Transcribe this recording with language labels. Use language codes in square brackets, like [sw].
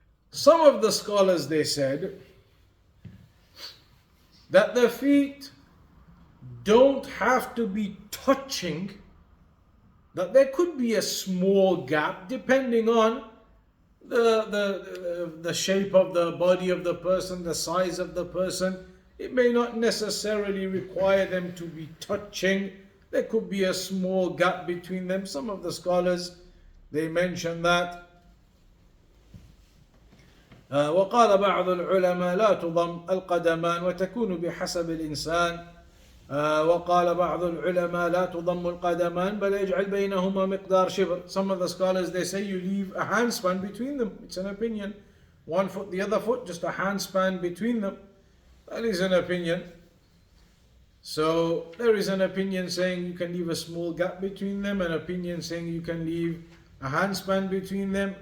[en] Some of the scholars, they said that the feet don't have to be touching, that there could be a small gap depending on the shape of the body of the person, the size of the person. It may not necessarily require them to be touching. There could be a small gap between them. Some of the scholars, they mention that. [ar] وقال بعض العلماء لا تضم القدمان وتكون بحسب الإنسان. وقال بعض العلماء لا تضم القدمان بل يجعل بينهما مقدار شبر. [en] Some of the scholars, they say you leave a handspan between them. It's an opinion. One foot, the other foot, just a handspan between them. That is an opinion. So there is an opinion saying you can leave a small gap between them, an opinion saying you can leave a handspan between them.